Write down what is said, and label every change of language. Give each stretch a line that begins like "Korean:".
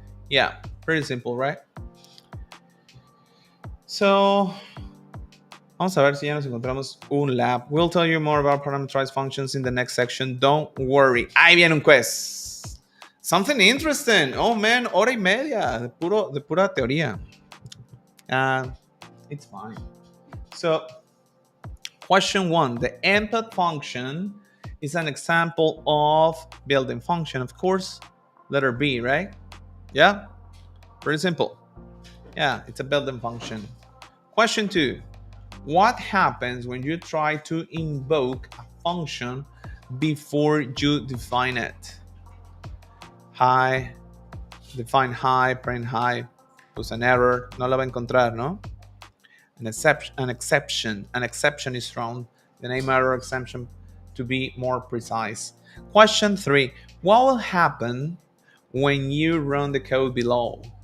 English: Yeah, pretty simple, right?
Spanish: So, vamos a ver si ya nos encontramos un lab.
English: We'll tell you more about parameterized functions in the next section. Don't worry.
Spanish: Ahí viene un quiz.
English: Something interesting. Oh man,
Spanish: hora y media de pura teoría.
English: It's fine. So, question 1. The input function is an example of built-in function, of course. Letter B, right? Yeah? Pretty simple. Yeah, it's a built-in function. Question 2. What happens when you try to invoke a function before you define it? Hi, define hi, print hi,
Spanish: pues
English: an error,
Spanish: no la va a encontrar, ¿no?
English: An exception is thrown, the name error exception to be more precise. Question 3, what will happen when you run the code below?